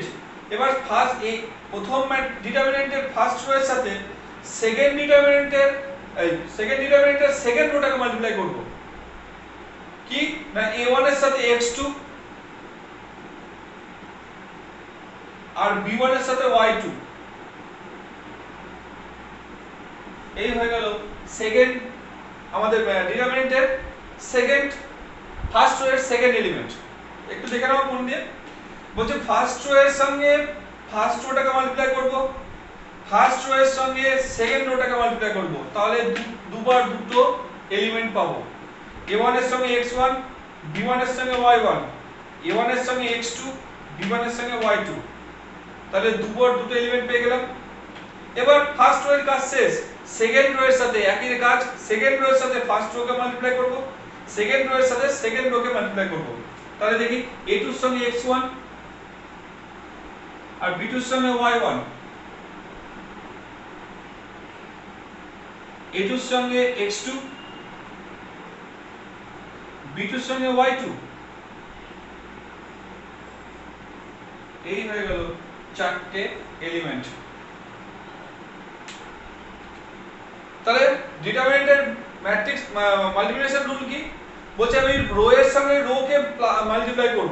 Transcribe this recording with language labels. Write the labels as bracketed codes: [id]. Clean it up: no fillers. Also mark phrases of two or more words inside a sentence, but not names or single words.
[bn] এবার প্রথম ডিটারমিনেন্টের [en] first row [bn] এর সাথে [en] second determinant second row multiply [bn] করব, কি না a1 এর সাথে x2 আর b1 এর সাথে y2, এই হয়ে গেল সেকেন্ড আমাদের ডিটারমিনেন্টের [en] first row [bn] এর [en] second element. [bn] একটু দেখে নাও মন দিয়ে, বলছে [en] first row [bn] এর সঙ্গে [en] first row multiply [bn] করব, [en] first row [bn] এর সঙ্গে [en] second row multiply [bn] করব, তাহলে দুবার দুটো এলিমেন্ট পাবো। a1 এর সঙ্গে x1 b1 এর সঙ্গে y1, a1 এর সঙ্গে x2 b1 এর সঙ্গে y2, তাহলে দুবার দুটো এলিমেন্ট পেয়ে গেলাম। এবার [en] first row [bn] এর কাজ শেষ, [en] second row [bn] এর সাথে একই কাজ, [en] second row [bn] এর সাথে [en] first row multiply [bn] করব, [en] second row [bn] এর সাথে [en] second row multiply [bn] করব, তাহলে দেখি a2 এর সঙ্গে x1 আর b2 এর সঙ্গে y1, a2 এর সঙ্গে x2 b2 এর সঙ্গে y2, এই হয়ে গেল চারটে এলিমেন্ট। তাহলে ডিটারমিনেন্টের [en] matrix multiplication rule [bn] কি বলছে, আমি রো এর সঙ্গে রো কে মাল্টিপ্লাই করব।